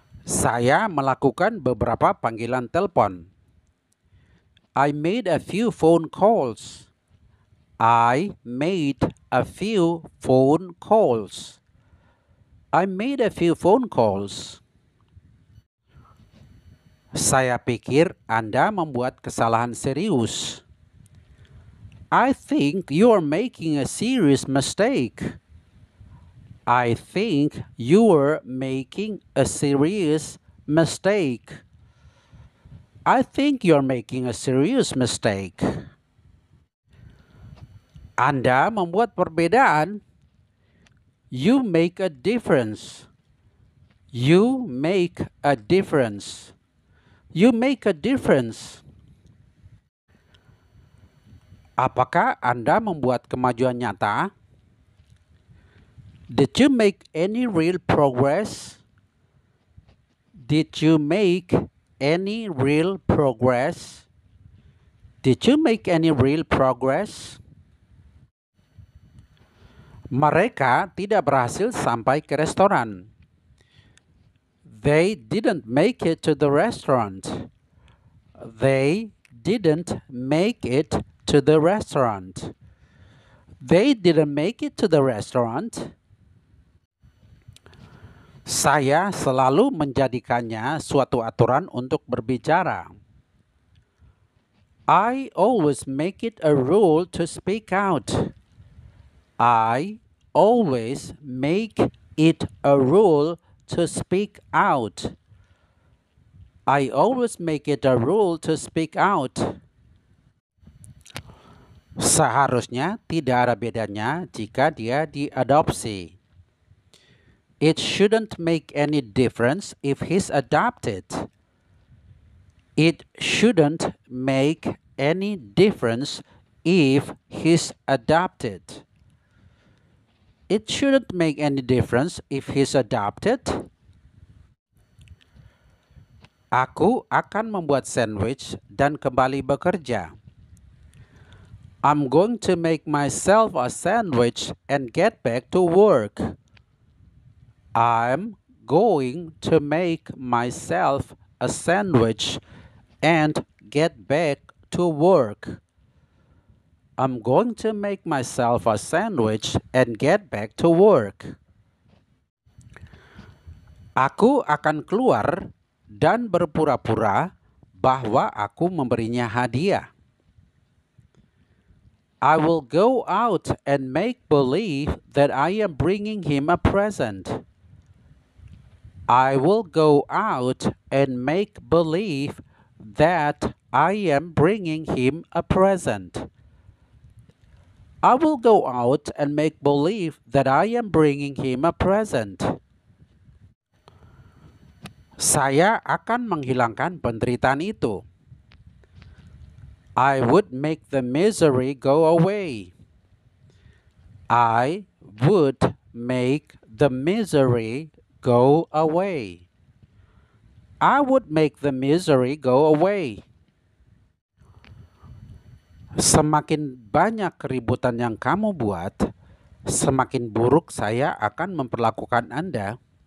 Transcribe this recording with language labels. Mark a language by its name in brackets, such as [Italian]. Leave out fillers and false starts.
[Indonesian] Saya melakukan beberapa panggilan telepon. [English] I made a few phone calls. I made a few phone calls. I made a few phone calls. [Indonesian] Saya pikir Anda membuat kesalahan serius. [English] I think you are making a serious mistake. I think you're making a serious mistake. I think you're making a serious mistake. [Indonesian] Anda membuat perbedaan. [English] You make a difference. You make a difference. You make a difference. [Indonesian] Apakah Anda membuat kemajuan nyata? [English] Did you make any real progress? Did you make any real progress? Did you make any real progress? [Indonesian] Mereka tidak berhasil sampai ke restoran. [English] They didn't make it to the restaurant. They didn't make it to the restaurant. They didn't make it to the restaurant. [Indonesian] Saya selalu menjadikannya suatu aturan untuk berbicara. [English] I always make it a rule to speak out. I always make it a rule to speak out. I always make it a rule to speak out. [Indonesian] Seharusnya tidak ada bedanya jika dia diadopsi. [English] It shouldn't make any difference if he's adopted. It shouldn't make any difference if he's adopted. It shouldn't make any difference if he's adopted. [Indonesian] Aku akan membuat sandwich dan kembali bekerja. [English] I'm going to make myself a sandwich and get back to work. I'm going to make myself a sandwich and get back to work. I'm going to make myself a sandwich and get back to work. [Indonesian] Aku akan keluar dan berpura-pura bahwa aku memberinya hadiah. [English] I will go out and make believe that I am bringing him a present. I will go out and make believe that I am bringing him a present. I will go out and make believe that I am bringing him a present. [Indonesian] Saya akan menghilangkan penderitaan itu. [English] I would make the misery go away. I would make the misery go away. I would make the misery go away. [Indonesian] Semakin banyak keributan yang kamu buat, semakin buruk saya akan memperlakukan Anda.